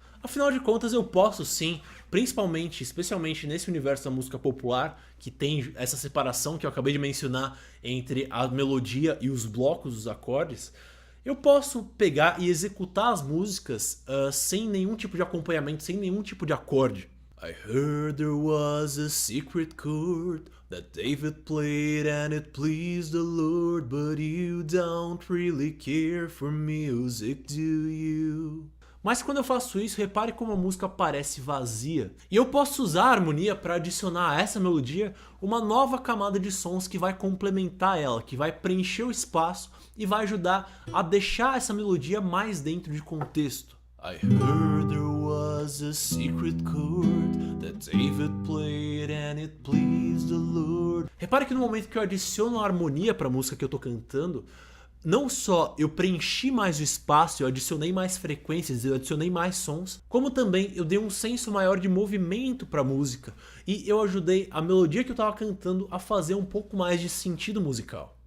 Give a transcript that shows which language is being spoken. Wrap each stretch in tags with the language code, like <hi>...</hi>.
<pt>Afinal de contas, eu posso sim, especialmente nesse universo da música popular, que tem essa separação que eu acabei de mencionar entre a melodia e os blocos dos acordes, eu posso pegar e executar as músicas sem nenhum tipo de acompanhamento, sem nenhum tipo de acorde.</pt> <en>I heard there was a secret chord that David played and it pleased the Lord, but you don't really care for music, do you?</en> <pt>Mas quando eu faço isso, repare como a música parece vazia. E eu posso usar a harmonia para adicionar a essa melodia uma nova camada de sons que vai complementar ela, que vai preencher o espaço e vai ajudar a deixar essa melodia mais dentro de contexto.</pt> <en>I heard there was a secret chord that David played and it pleased the Lord.</en> <pt>Repare que no momento que eu adiciono a harmonia para a música que eu tô cantando, não só eu preenchi mais o espaço, eu adicionei mais frequências, eu adicionei mais sons, como também eu dei um senso maior de movimento para a música e eu ajudei a melodia que eu estava cantando a fazer um pouco mais de sentido musical.</pt>